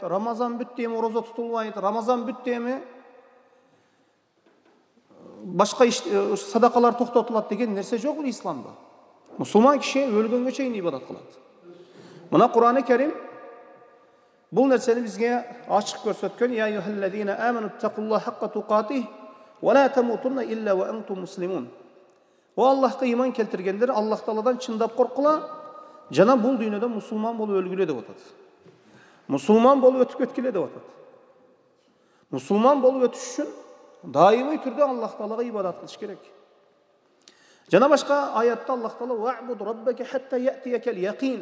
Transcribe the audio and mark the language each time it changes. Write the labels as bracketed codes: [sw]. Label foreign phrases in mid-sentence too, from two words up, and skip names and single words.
[ky] Рамазан бүттү, эми ораза тутулбайт. Рамазан бүттү, эми башка садакалар токтотулат деген нерсе жок исламда. Мусулман киши өлгөнгө чейин ибадат кылат. Мына Кур'ан-ы Керим бул нерсени бизге ачык көрсөткөн. [ar] يا أيها الذين آمنوا اتقوا الله حق تقاته ولا تموتن إلا وأنتم مسلمون. [ky] O Allah'a iman keltirgenler Allah Taala'dan чындап коркула, жана бул дүйнөдө мусулман болуп өлгүлө деп атат. Мусулман болуп өтүп кеткиле деп атат. Мусулман болуп өтүш үчүн дайымый түрдө Аллах Таалага ибадат кылыш керек. Жана башка аятта Аллах Таала [ar] واعبد ربك حتى يأتيك اليقين.